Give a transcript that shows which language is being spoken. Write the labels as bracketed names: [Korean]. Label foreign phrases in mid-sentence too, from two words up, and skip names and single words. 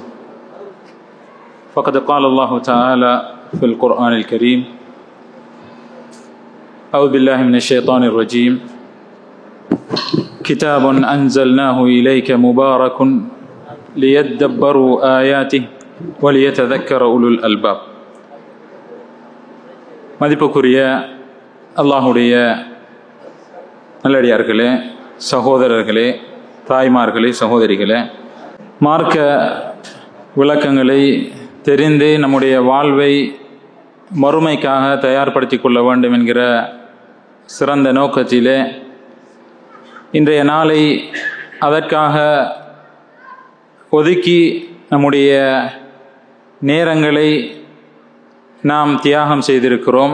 [Arabic] فقد قال الله تعالى في القرآن الكريم: أعوذ بالله من الشيطان الرجيم. كتاب أنزلناه إليك مبارك ليدبروا آياته وليتذكر أولو الألباب. [Tamil] மதிப்புக்குரிய அல்லாஹுடைய நல்லடியார்களே, சகோதரர்களே, தாய்மார்களே, சகோதரிகளே, மார்க்க விளக்கங்களை தெரிந்து நம்முடைய வாழ்வை மறுமைக்காக தயார்படுத்தி கொள்ள வேண்டும் என்கிற சிறந்த நோக்கத்திலே இன்றைய நாளை அதற்காக ஒதுக்கி நம்முடைய நேரங்களை நாம் தியாகம் செய்திருக்கிறோம்.